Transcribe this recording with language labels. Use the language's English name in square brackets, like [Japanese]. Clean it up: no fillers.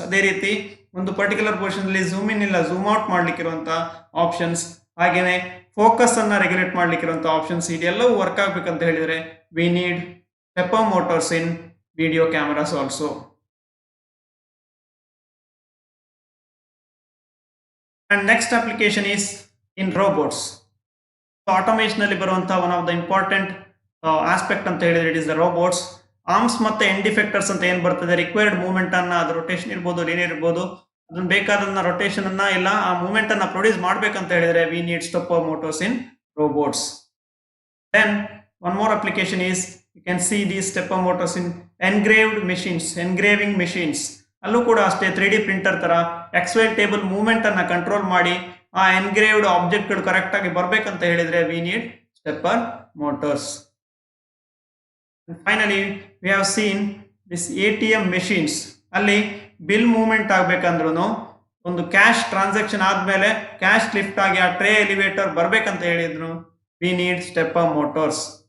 [Kannada] ಅದೇ ರೀತಿ ಒಂದು ಪರ್ಟಿಕ್ಯುಲರ್ ಪೊಸಿಷನಲ್ಲಿ ಝೂಮ್ ಇನ್ ಇಲ್ಲ ಝೂಮ್ ಔಟ್ ಮಾಡ್ಲಿಕ್ಕೆ ಇರುವಂಥ ಆಪ್ಷನ್ಸ್, ಹಾಗೆಯೇ ಫೋಕಸ್ ಅನ್ನ ರೆಗ್ಯುಲೇಟ್ ಮಾಡ್ಲಿಕ್ಕೆ ಇರುವಂಥ ಆಪ್ಷನ್ಸ್, ಇದೆಲ್ಲವೂ ವರ್ಕ್ ಆಗ್ಬೇಕಂತ ಹೇಳಿದರೆ [English] We need stepper motors in video cameras also. And next application is in robots. So automation [Kannada] ಅಲ್ಲಿ ಬರುವಂತ [English] one of the important aspect [Kannada] ಅಂತ ಹೇಳಿದ್ರೆ [English] it is the robots. [Kannada] Arms ಮತ್ತೆ ಎಂಡ್ ಇಫೆಕ್ಟರ್ಸ್ ಅಂತ ಏನ್ ಬರ್ತದೆ, ರಿಕ್ವೈರ್ಡ್ ಮೂವ್ಮೆಂಟ್ ಅನ್ನ, ಅದು ರೊಟೇಷನ್ ಇರ್ಬೋದು, ಲೀನಿಯರ್ ಇರ್ಬೋದು, ಅದನ್ನ ಬೇಕಾದನ್ನ ರೊಟೇಷನ್ ಅನ್ನ ಇಲ್ಲ ಆ ಮೂವ್ಮೆಂಟ್ ಅನ್ನ ಪ್ರೊಡ್ಯೂಸ್ ಮಾಡ್ಬೇಕಂತ ಹೇಳಿದ್ರೆ [English] We need stepper motors in robots. Then one more application is you can see these stepper motors in engraved machines, engraving machines. [Kannada] ಅಲ್ಲೂ ಕೂಡ ಅಷ್ಟೇ 3D ಪ್ರಿಂಟರ್ ತರ XY ಟೇಬಲ್ ಮೂವ್ಮೆಂಟ್ ಅನ್ನ ಕಂಟ್ರೋಲ್ ಮಾಡಿ ಆ ಎನ್ಗ್ರೇವ್ಡ್ ಆಬ್ಜೆಕ್ಟ್ಗಳು ಕರೆಕ್ಟ್ ಆಗಿ ಬರ್ಬೇಕಂತ ಹೇಳಿದ್ರೆ [English] We need stepper motors. Finally we have seen this ATM machines. [Kannada] ಅಲ್ಲಿ ಬಿಲ್ ಮೂವ್ಮೆಂಟ್ ಆಗ್ಬೇಕಂದ್ರೂ ಒಂದು ಕ್ಯಾಶ್ ಟ್ರಾನ್ಸಾಕ್ಷನ್ ಆದ್ಮೇಲೆ ಕ್ಯಾಶ್ ಲಿಫ್ಟ್ ಆಗಿ ಆ ಟ್ರೇ ಎಲಿವೇಟರ್ ಬರ್ಬೇಕಂತ ಹೇಳಿದ್ರು [English] We need stepper motors.